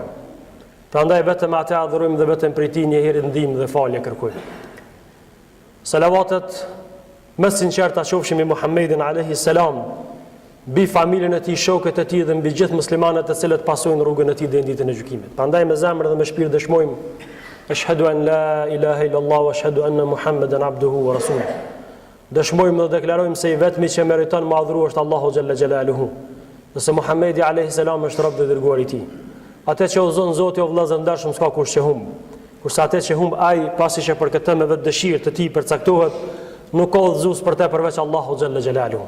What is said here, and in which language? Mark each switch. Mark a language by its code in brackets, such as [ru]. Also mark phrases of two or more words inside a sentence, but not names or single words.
[sq] Prandaj vetëm atë adhurojmë dhe vetëm prej Tij një herë ndihmë dhe falje kërkojmë. Salavatet më sinqerta qofshin mbi Muhammedin [ar] عليه السلام, [sq] mbi familjen e tij, shokët e tij dhe mbi gjithë muslimanët të cilët pasojnë rrugën e tij deri në ditën e gjykimit. Prandaj me zemër dhe me shpirt dëshmojmë [ar] أشهد أن لا إله إلا الله وأشهد أن محمدا عبده ورسوله. [sq] Dëshmojmë dhe deklarojmë se i vetmi që meriton madhru është Allahu Xhalla Xhelaluhu. Nëse Muhammedi [ar] عليه السلام [sq] është rob dhe dërguar i tij. Atë që udhëzon Zoti o vëllezër ndarshëm s'ka kush që humb. Kurse atë që humb ai pasi që për këtë me vetë dëshirë të tij përcaktohet, nuk ka udhëzues për të përveç Allahu Xhalla Xhelaluhu.